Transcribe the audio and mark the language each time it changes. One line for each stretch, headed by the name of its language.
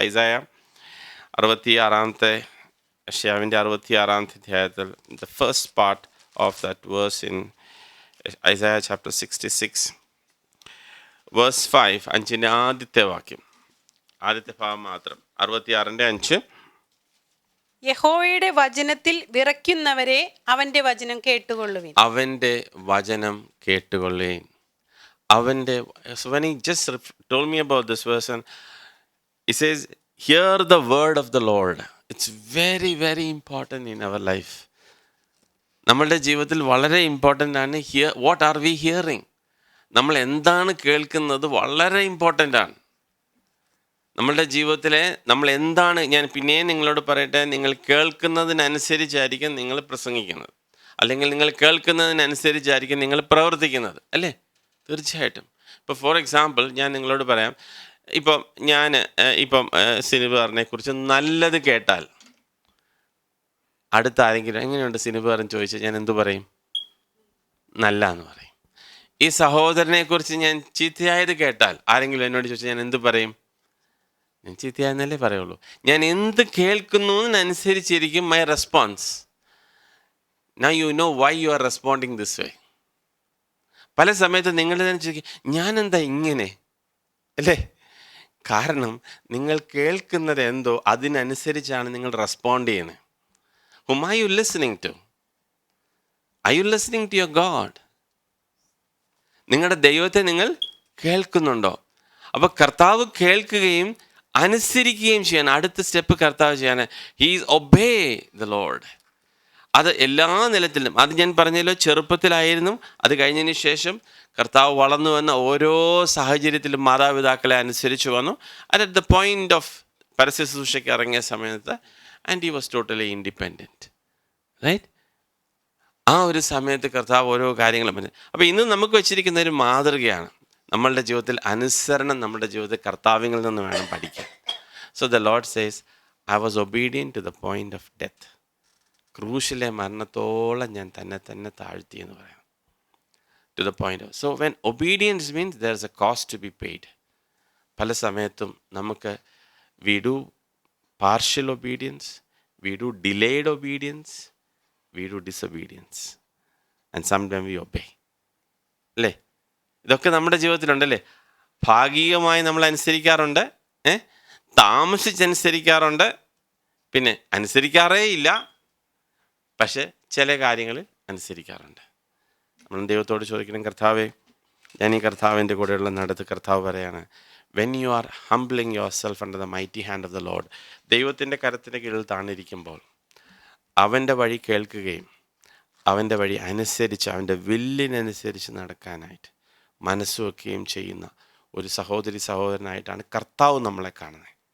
Malayalam: ഐസായ 66 യശയ്യാവിൻ്റെ 66 അധ്യായത്തിൽ
English: the first part of that verse in Isaiah chapter 66 verse 5,
Malayalam: 5-ന്റെ ആദ്യത്തെ വാക്യം, ആദ്യത്തെ ഭാഗം മാത്രം. 66-5. യഹോവയുടെ വചനത്തിൽ വിറയ്ക്കുന്നവരെ അവന്റെ വചനം കേട്ടുകൊള്ളുവിൻ. അവൻ്റെ വചനം കേട്ടുകൊള്ളേൻ.
English: അവൻ്റെ so when he just told me about this verse, and he says, hear the word of the Lord. It's very very important in our life.
Malayalam: നമ്മളുടെ ജീവിതത്തിൽ വളരെ ഇമ്പോർട്ടൻ്റ് ആണ്.
English: What are we hearing?
Malayalam: നമ്മൾ എന്താണ് കേൾക്കുന്നത് വളരെ ഇമ്പോർട്ടൻ്റ് ആണ്. നമ്മളുടെ ജീവിതത്തിലെ നമ്മൾ എന്താണ്, ഞാൻ പിന്നെയും നിങ്ങളോട് പറയട്ടെ, നിങ്ങൾ കേൾക്കുന്നതിനനുസരിച്ചായിരിക്കും നിങ്ങൾ പ്രസംഗിക്കുന്നത്, അല്ലെങ്കിൽ നിങ്ങൾ കേൾക്കുന്നതിനനുസരിച്ചായിരിക്കും നിങ്ങൾ പ്രവർത്തിക്കുന്നത്, അല്ലേ? തീർച്ചയായിട്ടും. ഇപ്പോൾ ഫോർ എക്സാമ്പിൾ ഞാൻ നിങ്ങളോട് പറയാം, ഇപ്പം സിനിബാറിനെ കുറിച്ച് നല്ലത് കേട്ടാൽ അടുത്ത ആരെങ്കിലും എങ്ങനെയുണ്ട് സിനിബാറൻ ചോദിച്ചാൽ ഞാൻ എന്തു പറയും? നല്ല എന്ന് പറയും. ഈ സഹോദരനെ കുറിച്ച് ഞാൻ ചീത്തയായത് കേട്ടാൽ ആരെങ്കിലും എന്നോട് ചോദിച്ചാൽ ഞാൻ എന്തു പറയും? ഞാൻ ചീത്തയായെന്നല്ലേ പറയുള്ളൂ. ഞാൻ എന്ത് കേൾക്കുന്നതിനനുസരിച്ചിരിക്കും
English: My response. Now you know why you are responding this way.
Malayalam: പല സമയത്ത് നിങ്ങൾ തന്നെ ചോദിക്കും, ഞാനെന്താ ഇങ്ങനെ, അല്ലേ? കാരണം നിങ്ങൾ കേൾക്കുന്നത് എന്തോ അതിനനുസരിച്ചാണ് നിങ്ങൾ റെസ്പോണ്ട് ചെയ്യുന്നത്.
English: Whom are you listening to? Are you listening to your God?
Malayalam: നിങ്ങളുടെ ദൈവത്തെ നിങ്ങൾ കേൾക്കുന്നുണ്ടോ? അപ്പോൾ കർത്താവ് കേൾക്കുകയും അനുസരിക്കുകയും ചെയ്യണം. അടുത്ത സ്റ്റെപ്പ് കർത്താവ് ചെയ്യാണ്.
English: He's obey the Lord.
Malayalam: അത് എല്ലാ നിലത്തിലും, അത് ഞാൻ പറഞ്ഞല്ലോ, ചെറുപ്പത്തിലായിരുന്നു, അത് കഴിഞ്ഞതിന് ശേഷം കർത്താവ് വളർന്നു വന്ന ഓരോ സാഹചര്യത്തിലും മാതാപിതാക്കളെ അനുസരിച്ച് വന്നു.
English: at the point of
Malayalam: പരസ്യ ശുശ്രൂഷയ്ക്ക് ഇറങ്ങിയ സമയത്ത്
English: And he was totally independent, right?
Malayalam: ആ ഒരു സമയത്ത് കർത്താവ് ഓരോ കാര്യങ്ങളും പറഞ്ഞു. അപ്പോൾ ഇന്ന് നമുക്ക് വെച്ചിരിക്കുന്ന ഒരു മാതൃകയാണ്. നമ്മളുടെ ജീവിതത്തിൽ അനുസരണം, നമ്മുടെ ജീവിതത്തിൽ കർത്താവിൽ നിന്ന് വേണം പഠിക്കാൻ.
English: So the Lord says, I was obedient to the point of death.
Malayalam: ക്രൂശിലെ മരണത്തോളം ഞാൻ തന്നെ താഴ്ത്തി എന്ന് പറയാം.
English: To the point of, so when obedience means there is a cost to be paid.
Malayalam: പല സമയത്തും നമുക്ക്
English: We do partial obedience, we do delayed obedience, we do disobedience, and sometimes we obey.
Malayalam: അല്ലേ? ഇതൊക്കെ നമ്മുടെ ജീവിതത്തിലുണ്ടല്ലേ? ഭാഗികമായി നമ്മൾ അനുസരിക്കാറുണ്ട്, താമസിച്ചനുസരിക്കാറുണ്ട്, പിന്നെ അനുസരിക്കാറേ ഇല്ല, പക്ഷെ ചില കാര്യങ്ങളിൽ അനുസരിക്കാറുണ്ട്. നമ്മൾ ദൈവത്തോട് ചോദിക്കണം, കർത്താവേ, ഞാൻ ഈ കർത്താവിൻ്റെ കൂടെയുള്ള നടത്ത്, കർത്താവ് പറയാണ്,
English: when you are humbling yourself under the mighty hand of the Lord,
Malayalam: ദൈവത്തിൻ്റെ കരത്തിൻ്റെ കീഴിൽ താണിരിക്കുമ്പോൾ അവൻ്റെ വഴി കേൾക്കുകയും അവൻ്റെ വഴി അനുസരിച്ച് അവൻ്റെ വില്ലിനനുസരിച്ച് നടക്കാനായിട്ട് മനസ്സുവെക്കുകയും ചെയ്യുന്ന ഒരു സഹോദരനായിട്ടാണ് കർത്താവ് നമ്മളെ കാണുന്നത്.